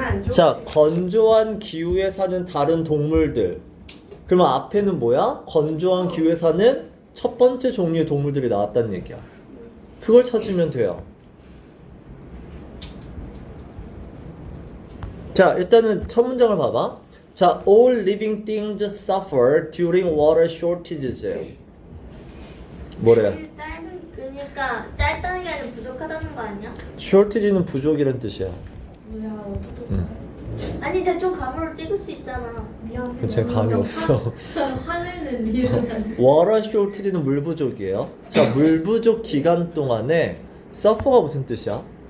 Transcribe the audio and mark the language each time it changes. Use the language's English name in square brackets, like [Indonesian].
[Korean] 자, 건조한 기후에 사는 다른 동물들. 그러면 앞에는 뭐야? 건조한 기후에 사는 첫 번째 종류의 동물들이 나왔다는 얘기야. 그걸 찾으면 돼요. 자, 일단은 첫 문장을 봐봐. [English] 자, all living things suffer during water shortages. [Korean] 뭐래? 그러니까 짧다는 게 아니라 부족하다는 거 아니야? shortage는 부족이란 뜻이야. 뭐야 아니 대충 감으로 찍을 수 있잖아. 미안해. 그건 제가 감이 없어. 하늘은 미안. water shortage는 물 부족이에요. 자, 물 부족 기간 동안에 suffer가 무슨 뜻이야?